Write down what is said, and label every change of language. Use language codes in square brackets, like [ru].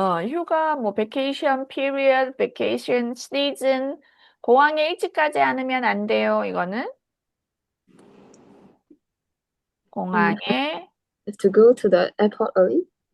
[en] 휴가, 뭐, vacation period, vacation season. [ko] 공항에 일찍 가지 않으면 안 돼요. 이거는 공항에, [en] Have to go to the airport early?